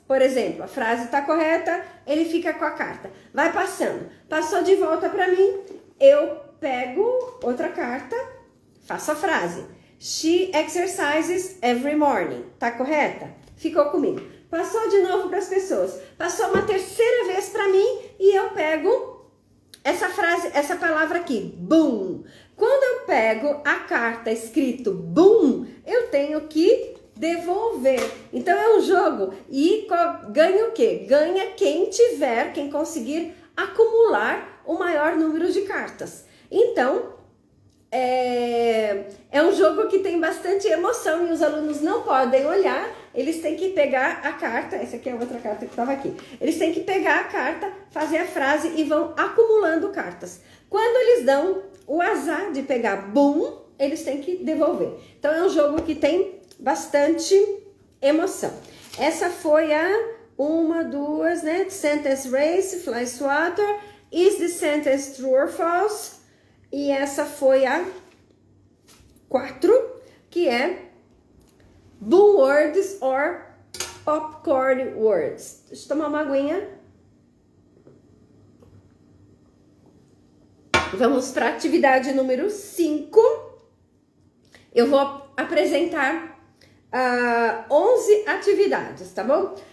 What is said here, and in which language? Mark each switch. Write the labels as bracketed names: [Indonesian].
[Portuguese] Por exemplo, a frase está correta, ele fica com a carta. Vai passando. Passou de volta para mim, eu pego outra carta, faço a frase. [English] She exercises every morning. [Portuguese] Tá correta? Ficou comigo. Passou de novo para as pessoas. Passou uma terceira vez para mim e eu pego essa frase, essa palavra aqui, boom. Quando eu pego a carta escrito boom, eu tenho que devolver. Então é um jogo e ganha o quê? Ganha quem conseguir acumular o maior número de cartas. Então, é um jogo que tem bastante emoção e os alunos não podem olhar, eles têm que pegar a carta, essa aqui é outra carta que estava aqui, eles têm que pegar a carta, fazer a frase e vão acumulando cartas. Quando eles dão o azar de pegar boom, eles têm que devolver. Então é um jogo que tem bastante emoção. Essa foi a 1, 2, né? [English] Sentence race, fly swatter, is the sentence true or false? [Portuguese] E essa foi a 4, que é boom words or popcorn words. Deixa eu tomar uma aguinha. Vamos para a atividade número 5. Eu vou apresentar 11 atividades, tá bom?